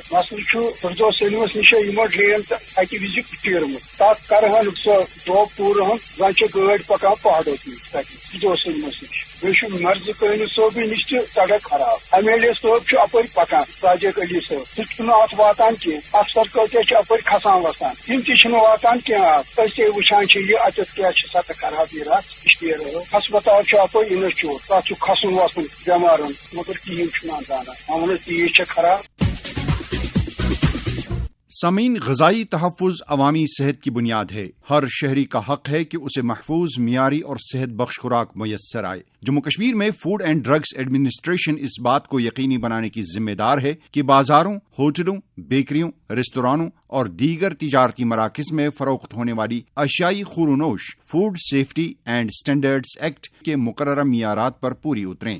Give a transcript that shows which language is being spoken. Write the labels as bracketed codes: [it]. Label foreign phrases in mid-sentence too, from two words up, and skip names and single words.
[ks] مسلہٕ چھُ فردوس سٲلمس نِش یِمو ڈرین تہٕ اکہِ وِزِ چیٖرمُت تتھ کرہن سۄ دوٚب پوٗرٕ ہن زن چھِ گٲڑۍ پکان پہاڑو کِنۍ تتہِ فردوس سٲلمس نِش بیٚیہِ چھُ مرزِ قٲنی صٲبٕنۍ نِش تہِ سڑک خراب MLA صٲب چھُ اپٲرۍ پکان راجک علی صٲب سُہ چھُنہٕ اتھ واتان کینٛہہ افسر کۭتیاہ چھِ اپٲرۍ کھسان وسان تِم تہِ چھِنہٕ واتان کینٛہہ اتھ أسۍ تہِ وٕچھان چھِ یہِ اتٮ۪تھ کیاہ چھِ سطح خرابی رژھ ہسپتال چھُ اپٲرۍ انسچوٗٹ تتھ چھُ کھسُن وسُن بٮ۪مارن مگر کِہیٖنۍ چھُنہٕ زانان ہم تیٖژ چھِ خراب۔ [ur] سامعین، غذائی تحفظ عوامی صحت کی بنیاد ہے۔ ہر شہری کا حق ہے کہ اسے محفوظ، معیاری اور صحت بخش خوراک میسر آئے۔ جموں کشمیر میں فوڈ اینڈ ڈرگس ایڈمنسٹریشن اس بات کو یقینی بنانے کی ذمہ دار ہے کہ بازاروں، ہوٹلوں، بیکریوں، ریستورانوں اور دیگر تجارتی مراکز میں فروخت ہونے والی اشیائی خورونوش فوڈ سیفٹی اینڈ سٹینڈرڈز ایکٹ کے مقررہ معیارات پر پوری اتریں۔